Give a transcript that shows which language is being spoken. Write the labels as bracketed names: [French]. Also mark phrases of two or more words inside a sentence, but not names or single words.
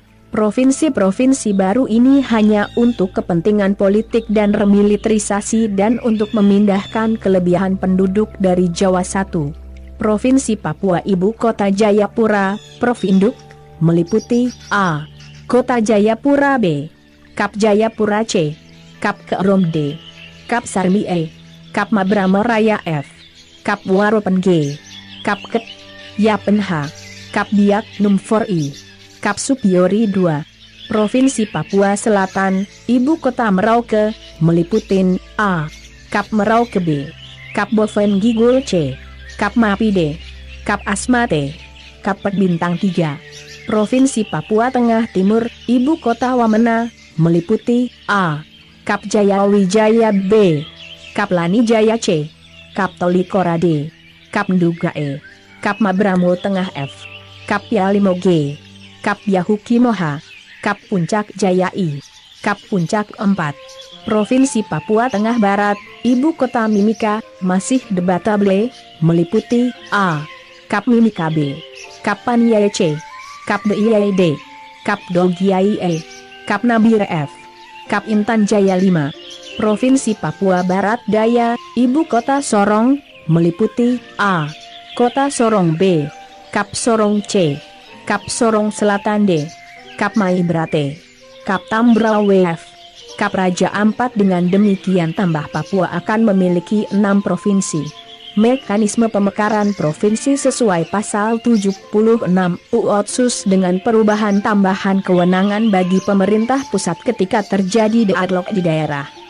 [Indonesian] Provinsi-provinsi baru ini hanya untuk kepentingan politik dan remilitarisasi dan untuk memindahkan kelebihan penduduk dari Jawa 1. Provinsi Papua Ibu Kota Jayapura, Profinduk, meliputi A. Kota Jayapura B. Kap Jayapura C. Kap Kerom D. Kap Sarmi E. Kap Mabramo Raya F. Kap Waropen G. Kap Ket Yapen H. Kap Biak Numfor I. Kap Supiori 2. Provinsi Papua Selatan, Ibu Kota Merauke, meliputi A. Kap Merauke B. Kap Boven Gigul C. Kap Mapi D. Kap Asmate. Kap Bintang 3. Provinsi Papua Tengah Timur, Ibu Kota Wamena, meliputi A. Kap Jayawijaya B. Kap Lani Jaya C. Kap Tolikora D. Kap Nduga E. Kap Mabramo Tengah F. Kap Yalimo G. Kap Yahuki Moha, Kap Puncak Jaya I, Kap Puncak 4. Provinsi Papua Tengah Barat, Ibu Kota Mimika, masih debatable, meliputi A. Kap Mimika B. Kap Paniai C. Kap Diai D. Kap Dogiai E. Kap Nabire F. Kap Intan Jaya 5. Provinsi Papua Barat Daya, Ibu Kota Sorong, meliputi A. Kota Sorong B. Kap Sorong C. Kap Sorong Selatan D. Kap Maibrate. Kap Tambrau WF. Kap Raja Ampat. Dengan demikian tambah Papua akan memiliki 6 provinsi. Mekanisme pemekaran provinsi sesuai pasal 76 UOTSUS dengan perubahan tambahan kewenangan bagi pemerintah pusat ketika terjadi deadlock di daerah.